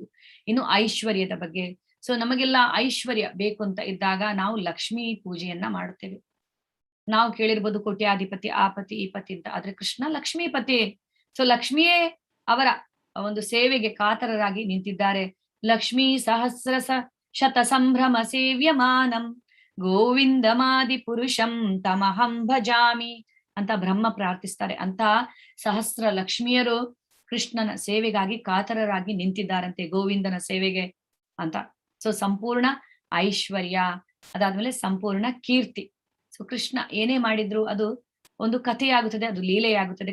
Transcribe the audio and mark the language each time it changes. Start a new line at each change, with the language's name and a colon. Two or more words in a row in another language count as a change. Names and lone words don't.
Kannada: ಇನ್ನು ಐಶ್ವರ್ಯದ ಬಗ್ಗೆ, ಸೊ ನಮಗೆಲ್ಲ ಐಶ್ವರ್ಯ ಬೇಕು ಅಂತ ಇದ್ದಾಗ ನಾವು ಲಕ್ಷ್ಮೀ ಪೂಜೆಯನ್ನ ಮಾಡುತ್ತೇವೆ. ನಾವು ಕೇಳಿರ್ಬೋದು ಕೋಟ್ಯಾಧಿಪತಿ ಆ ಪತಿ ಈ ಪತಿ ಅಂತ, ಆದ್ರೆ ಕೃಷ್ಣ ಲಕ್ಷ್ಮೀಪತಿ. ಸೊ ಲಕ್ಷ್ಮಿಯೇ ಅವರ ಒಂದು ಸೇವೆಗೆ ಕಾತರರಾಗಿ ನಿಂತಿದ್ದಾರೆ.
Sanskrit: ಲಕ್ಷ್ಮೀ ಸಹಸ್ರಸ ಶತ ಸಂಭ್ರಮ ಸೇವ್ಯಮಾನಂ ಗೋವಿಂದಮಾದಿ ಪುರುಷಂ ತಮಹಂ ಭಜಾಮಿ
Kannada: ಅಂತ ಬ್ರಹ್ಮ ಪ್ರಾರ್ಥಿಸ್ತಾರೆ. ಅಂತ ಸಹಸ್ರ ಲಕ್ಷ್ಮಿಯರು ಕೃಷ್ಣನ ಸೇವೆಗಾಗಿ ಕಾತರರಾಗಿ ನಿಂತಿದ್ದಾರಂತೆ, ಗೋವಿಂದನ ಸೇವೆಗೆ ಅಂತ. ಸೊ ಸಂಪೂರ್ಣ ಐಶ್ವರ್ಯ, ಅದಾದ್ಮೇಲೆ ಸಂಪೂರ್ಣ ಕೀರ್ತಿ. ಸೊ ಕೃಷ್ಣ ಏನೇ ಮಾಡಿದ್ರು ಅದು ಒಂದು ಕಥೆಯಾಗುತ್ತದೆ, ಅದು ಲೀಲೆಯಾಗುತ್ತದೆ.